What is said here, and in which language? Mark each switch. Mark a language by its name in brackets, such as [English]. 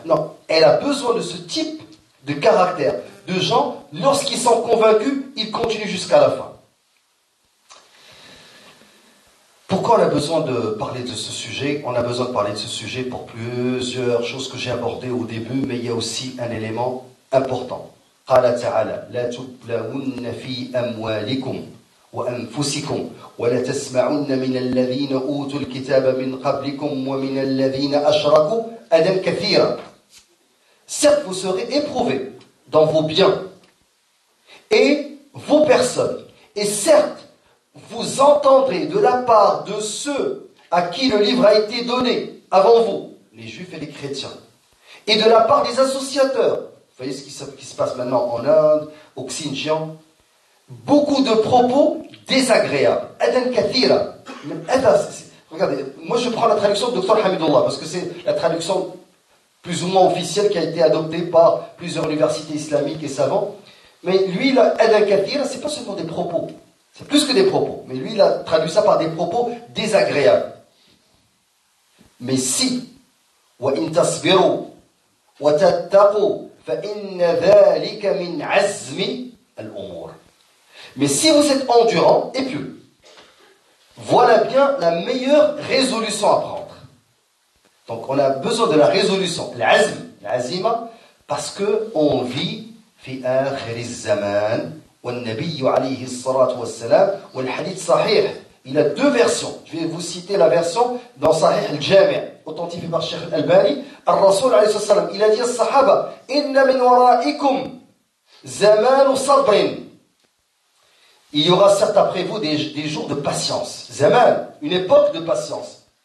[French] Non, elle a besoin de ce type de caractère, de gens, lorsqu'ils sont convaincus, ils continuent jusqu'à la fin. Pourquoi on a besoin de parler de ce sujet? On a besoin de parler de ce sujet pour plusieurs choses que j'ai abordées au début, mais il y a aussi un élément important. [Arabic] قال تعالى لا تبلون في أموالكم وأنفسكم ولا تسمعن من الذين أوتوا الكتاب من قبلكم ومن الذين أشركوا أذى كثيرا. [French] Certes, vous serez éprouvés dans vos biens et vos personnes. Et certes, vous entendrez de la part de ceux à qui le livre a été donné avant vous, les juifs et les chrétiens, et de la part des associateurs. Vous voyez ce qui se passe maintenant en Inde, au Xinjiang. Beaucoup de propos désagréables. Adan kathira. Regardez, moi je prends la traduction de Dr Hamidullah, parce que c'est la traduction plus ou moins officielle qui a été adoptée par plusieurs universités islamiques et savants. Mais lui, là, Adan kathira, c'est pas seulement des propos. C'est plus que des propos. Mais lui, il a traduit ça par des propos désagréables. Mais si, [Arabic] وَإِن تَصْبِرُوا وَتَتَّقُوا فَإِنَّ ذَلِكَ مِنْ عَزْمِ الْأُمُورِ. [French] Mais si vous êtes endurant et pieux, voilà bien la meilleure résolution à prendre. Donc on a besoin de la résolution, l'azm, l'azima, parce qu'on vit [Arabic] في آخر الزمان. والنبي عليه الصلاة والسلام والحديث صحيح. [French] Il a deux versions. Je vais vous citer la version dans Sahih al-Jami', authentifié par Cheikh al-Albani. Al-Rasoul alayhi salam, il a dit aux Sahaba, [Arabic] inna min wara'ikum zamanu sabrin. [French] Il y aura certes après vous des jours de patience. Zaman, une époque de patience.